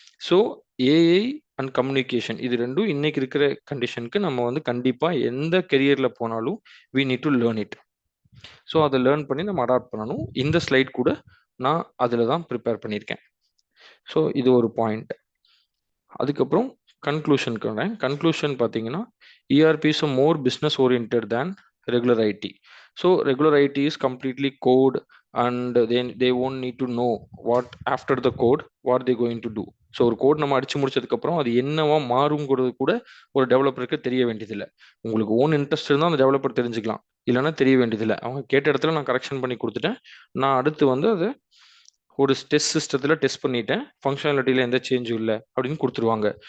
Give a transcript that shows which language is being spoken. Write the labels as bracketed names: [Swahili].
[Tamil] So AI and communication இது ரெண்டும் இன்னைக்கு இருக்கிற கண்டிஷனுக்கு நம்ம வந்து கண்டிப்பாக எந்த கெரியரில் போனாலும் [English] We need to learn it. [Tamil] So அதை லேர்ன் பண்ணி நம்ம அடாப்ட் பண்ணணும். இந்த ஸ்லைட் கூட நான் அதில் தான் ப்ரிப்பேர் பண்ணியிருக்கேன். ஸோ இது ஒரு பாயிண்ட். அதுக்கப்புறம் கன்க்ளூஷனுக்கு வரேன். கன்க்ளூஷன் பார்த்தீங்கன்னா [English] ERP is more business oriented than regular IT. So regular IT is completely code and then they won't need to know what after the code what they going to do. [Tamil] So ஒரு code நம்ம அடிச்சு முடிச்சதுக்கப்புறம் அது என்னவா மாறுங்கிறது கூட ஒரு டெவலப்பருக்கு தெரிய வேண்டியதில்லை. உங்களுக்கு ஓன் இன்ட்ரெஸ்ட் இருந்தால் அந்த டெவலப்பர் தெரிஞ்சுக்கலாம், இல்லைன்னா தெரிய வேண்டியதில்லை. அவங்க கேட்ட இடத்துல நான் கரெக்ஷன் பண்ணி கொடுத்துட்டேன், நான் அடுத்து வந்து அதை ஒரு டெஸ்ட் சிஸ்டத்தில் டெஸ்ட் பண்ணிட்டேன், ஃபங்க்ஷனாலிட்டியில் எந்த சேஞ்சும் இல்லை அப்படின்னு கொடுத்துருவாங்க.